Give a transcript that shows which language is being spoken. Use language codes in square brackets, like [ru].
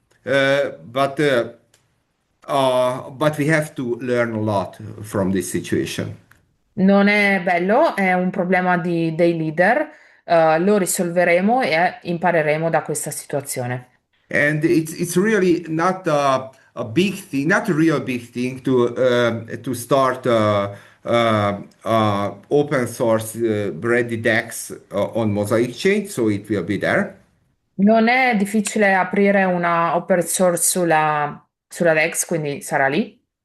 [en] But we have to learn a lot from this situation. [it] Non è bello, è un problema dei leader, lo risolveremo e impareremo da questa situazione. [en] And it's really not a big thing, not a real big thing to start open source ready DEX on Mosaic chain. So it will be there. [it] Non è difficile aprire una open source sulla Dex, quindi sarà lì.